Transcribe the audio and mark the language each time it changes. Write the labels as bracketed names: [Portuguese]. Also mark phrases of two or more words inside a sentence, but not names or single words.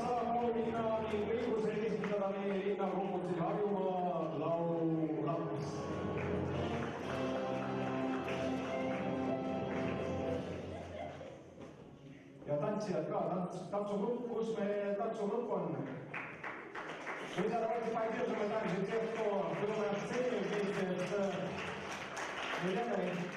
[Estonian] saab auhinna ning õiguse esitada meie linnakonkursil Harjumaa laululaps. Ja tantsijad ka, tantsugrupp, kus meie tantsugrupp on? [Russian] Друзья, давайте поддержим также тех, кто был на сцене вместе с Еленой.